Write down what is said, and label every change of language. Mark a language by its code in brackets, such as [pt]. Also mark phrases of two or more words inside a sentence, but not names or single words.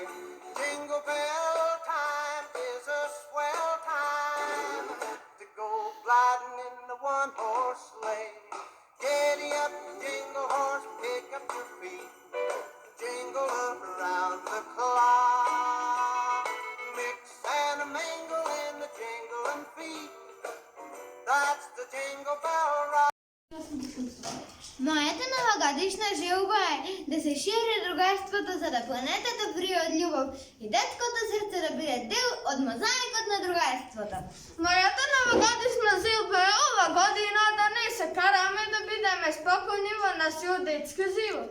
[en] Jingle bell time is a swell time to go gliding in the one-horse sleigh. Giddy up, jingle horse, pick up your feet. Jingle around the clock. Mix and a mingle in the jingling feet. That's the Jingle Bell Rock. [bg] Моята новогодишна жилба е да се шири другарството, за да планетата прие от любов и детското сърце да биде дел от мозаикът на другарството. [mk] Моята новогодишна жилба е ова година да не се караме да бидеме спокойни во нашиот детски живот.